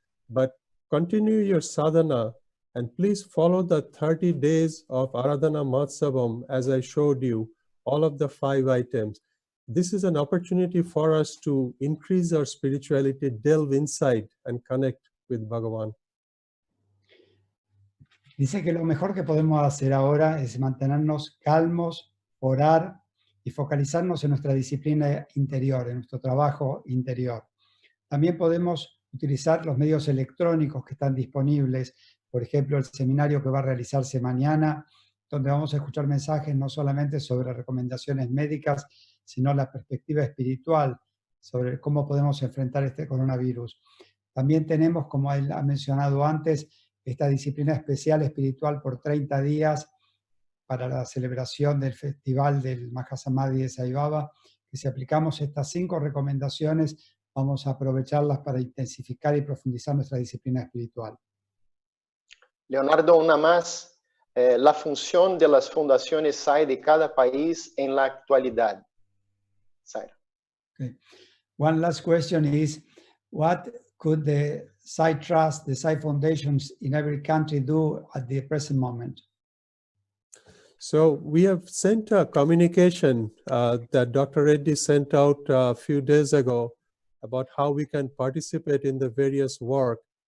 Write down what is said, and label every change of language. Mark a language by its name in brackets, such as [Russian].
[English] But continue your sadhana, and please follow the 30 days of Aradhana Mahotsavam as I showed you, all of the 5 items. This is an opportunity for us to increase our spirituality, delve inside and connect with Bhagavan. [Spanish] Dice que lo mejor que podemos hacer ahora es mantenernos calmos, orar y focalizarnos en nuestra disciplina interior, en nuestro trabajo interior. También podemos utilizar los medios electrónicos que están disponibles, por ejemplo, el seminario que va a realizarse mañana, donde vamos a escuchar mensajes no solamente sobre recomendaciones médicas, sino la perspectiva espiritual sobre cómo podemos enfrentar este coronavirus. También tenemos, como él ha mencionado antes, esta disciplina especial espiritual por 30 días para la celebración del Festival del Mahasamadhi de Sai Baba, que si aplicamos estas 5 recomendaciones, vamos a aprovecharlas para intensificar y profundizar nuestra disciplina espiritual. Leonardo, una más. La función de las fundaciones SAI de cada país en la actualidad. Saira. [English] Okay. One last question is, what could the Sai Trust, the Sai Foundations in every country do at the present moment? So we have sent a communication that Dr. Reddy sent out a few days ago about how we can participate in the various work.